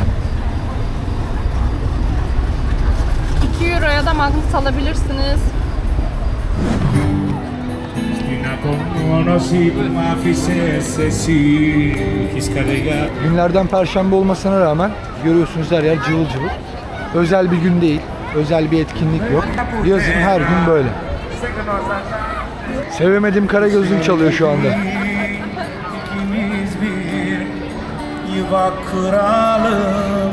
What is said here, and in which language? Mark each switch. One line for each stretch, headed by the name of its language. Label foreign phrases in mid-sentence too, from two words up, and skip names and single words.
Turkish: 2 euroya da magnet alabilirsiniz.
Greek: Στην απομόνωση που μ' άφησες εσύ έχεις καρδιά.
Turkish: Günlerden perşembe olmasına rağmen görüyorsunuz her yer cıvıl cıvıl. Özel bir gün değil, özel bir etkinlik yok. Yazın her gün böyle. Sevemedim Karagözlüm çalıyor şu anda. İkimiz bir yuva kuralım.